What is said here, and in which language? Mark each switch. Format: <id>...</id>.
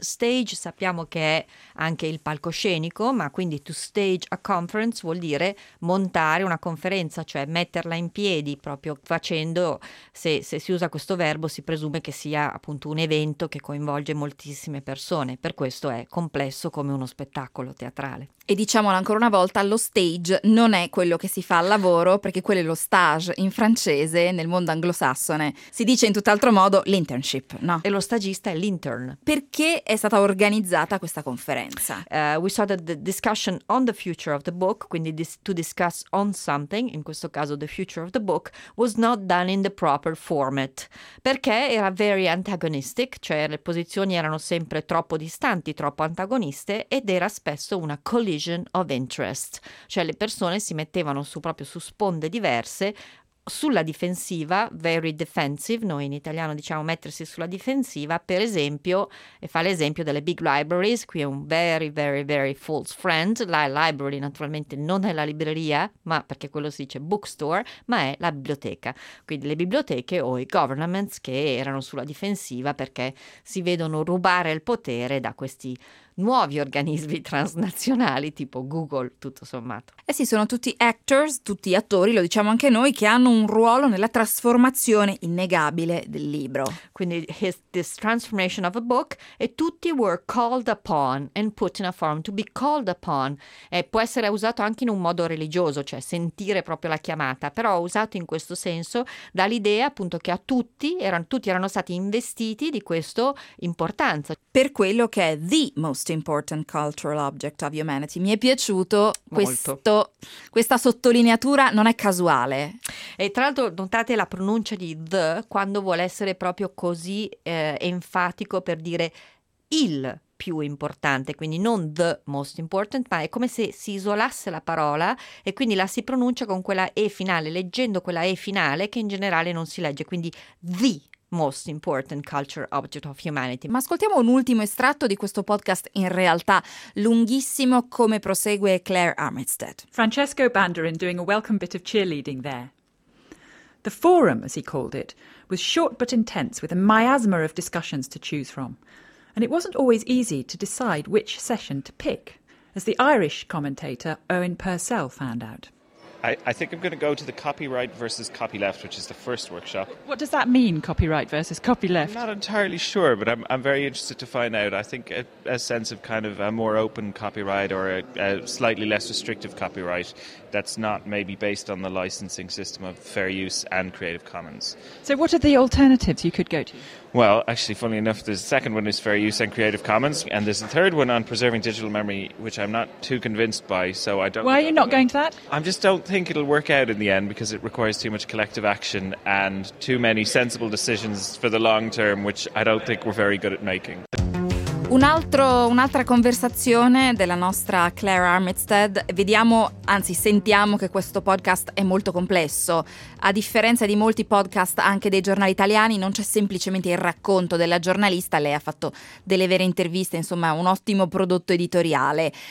<it>Stage sappiamo che è anche il palcoscenico, ma quindi</it> <en>to stage a conference</en> <it>vuol dire montare una conferenza, cioè metterla in piedi, proprio facendo, se si usa questo verbo si presume che sia appunto un evento che coinvolge moltissime persone, per questo è complesso come uno spettacolo teatrale. E diciamolo ancora una volta, lo stage non è quello che si fa al lavoro, perché quello è lo stage in francese. Nel mondo anglosassone si dice in tutt'altro modo l'internship, no? E lo stagista è l'intern. Perché è stata organizzata questa conferenza?</it> <en>We started the discussion on the future of the book,</en> <it>quindi</it> <en>to discuss on something,</en> <it>in questo caso</it> <en>the future of the book, was not done in the proper format.</en> <it>Perché era</it> <en>very antagonistic,</en> <it>cioè le posizioni erano sempre troppo distanti, troppo antagoniste, ed era spesso una</it> <en>collision of interest,</en> <it>cioè le persone si mettevano proprio su sponde diverse, sulla difensiva,</it> <en>very defensive,</en> <it>noi in italiano diciamo mettersi sulla difensiva, per esempio, e fa l'esempio delle big libraries, qui è un</it> <en>very very very false friend,</en> <it>la library naturalmente non è la libreria, ma perché quello si dice bookstore, ma è la biblioteca, quindi le biblioteche o i governments che erano sulla difensiva perché si vedono rubare il potere da questi nuovi organismi transnazionali tipo Google, tutto sommato. Eh sì, sono tutti actors, tutti attori, lo diciamo anche noi, che hanno un ruolo nella trasformazione innegabile del libro. Quindi</it> <en>this transformation of a book,</en> <it>e tutti</it> <en>were called upon and put in a form to be called upon.</en> <it>E può essere usato anche in un modo religioso, cioè sentire proprio la chiamata, però usato in questo senso dall'idea appunto che a tutti erano stati investiti di questa importanza. Per quello che è</it> <en>the most important cultural object of humanity.</en> <it>Mi è piaciuto questa sottolineatura, non è casuale. E tra l'altro notate la pronuncia di the quando vuole essere proprio così enfatico per dire il più importante, quindi non</it> <en>the most important,</en> <it>ma è come se si isolasse la parola e quindi la si pronuncia con quella E finale, leggendo quella E finale che in generale non si legge, quindi</it> <en>the most important cultural object of humanity.</en> <it>Ma ascoltiamo un ultimo estratto di questo podcast in realtà lunghissimo, come prosegue Claire Armistead.</it> <en>Francesco Banderin doing a welcome bit of cheerleading there. The forum, as he called it, was short but intense, with a miasma of discussions to choose from, and it wasn't always easy to decide which session to pick, as the Irish commentator Owen Purcell found out. I think I'm going to go to the copyright versus copyleft, which is the first workshop. What does that mean, copyright versus copyleft? I'm not entirely sure, but I'm very interested to find out. I think a sense of kind of a more open copyright or a slightly less restrictive copyright that's not maybe based on the licensing system of fair use and Creative Commons. So what are the alternatives you could go to? Well, actually, funnily enough, the second one is fair use and Creative Commons, and there's a third one on preserving digital memory, which I'm not too convinced by, so I don't... Why are you not going to that? I just don't think it'll work out in the end, because it requires too much collective action and too many sensible decisions for the long term, which I don't think we're very good at making.</en> <it>Un'altra conversazione della nostra Claire Armistead. Sentiamo che questo podcast è molto complesso. A differenza di molti podcast, anche dei giornali italiani, non c'è semplicemente il racconto della giornalista. Lei ha fatto delle vere interviste, insomma, un ottimo prodotto editoriale.</it>